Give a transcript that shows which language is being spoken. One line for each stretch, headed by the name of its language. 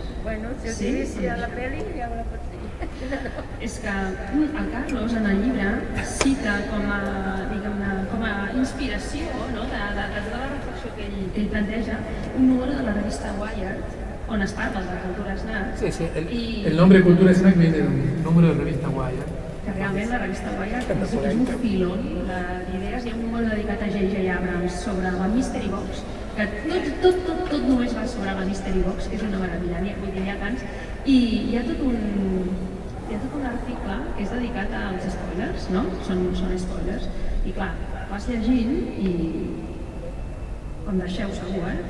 Catalan: Bueno, si us inicia la pel·li, ja me la pots dir. És que el Carlos, en el llibre, cita com a inspiració, no?, de tota la reflexió que ell planteja, un número de la revista Wired, on es parla de la cultura snack.
Spanish: Sí, el nombre Cultura Snack viene del número de la revista Wired.
Catalan: Que realment la revista Wired és un filón d'idees. Hi ha un número dedicat a J.J. Abrams sobre la Mystery Box, que tot només va sobre la Mystery Box, que és una meravella, n'hi ha tants, i hi ha tot un article que és dedicat als spoilers, no? Són spoilers, i clar, vas llegint i em deixeu segur,